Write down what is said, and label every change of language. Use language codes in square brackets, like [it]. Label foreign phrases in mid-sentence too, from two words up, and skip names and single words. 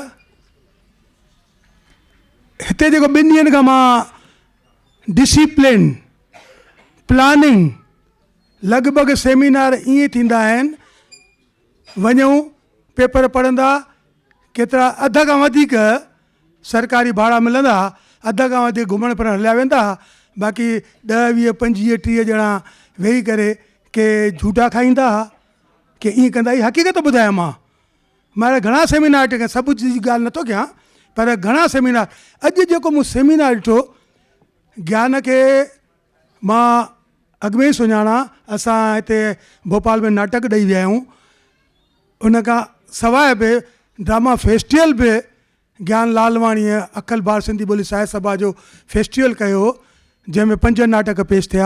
[sd] हिते जेको 2 ॾींहंनि खां मां [en] discipline planning [sd] लॻभॻि सेमिनार ईअं थींदा आहिनि, वञूं पेपर पढ़ंदा, केतिरा अध खां वधीक सरकारी भाड़ा मिलंदा, अध खां वधीक घुमण फिरण हलिया वेंदा, बाक़ी 10, 20, 25, 30 ॼणा वेही करे के झूठा खाईंदा, के ईअं कंदा। ही हक़ीक़त ॿुधायां मां घणा सेमिनार टेका, सभु जी ॻाल्हि नथो कयां, पर घणा सेमिनार। अॼु जेको मूं सेमिनार ॾिठो, ज्ञान के मां अॻु में ई सुञाणा। असां हिते भोपाल में नाटक ॾेई विया आहियूं। उन खां सवाइ बि [en] drama festival [sd] बि ज्ञान लालवाणीअ अखिल भारत सिंधी ॿोली साहित्य सभा जो फेस्टिवल कयो, जंहिंमें 5 नाटक पेश थिया।